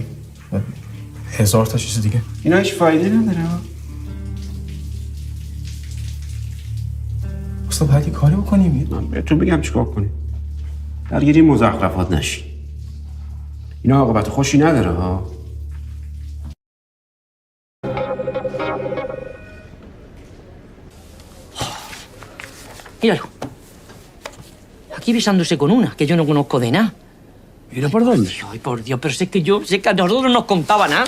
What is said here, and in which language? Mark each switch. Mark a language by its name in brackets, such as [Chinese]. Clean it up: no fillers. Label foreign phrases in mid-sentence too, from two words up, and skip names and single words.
[Persian] و هزار تا چیز دیگه. اینا هیچ فایده نداره. اصلا باید یه کاری بکنیم. من بهتون بگم چیکار کنیم. درگیری مزخرفات نشین. اینا عاقبت خوشی نداره ها. [Spanish] Míralo. Aquí besándose con una, que yo no conozco de nada. ¿Mira por dónde? Ay, por Dios, pero sé que a nosotros nos contaba nada.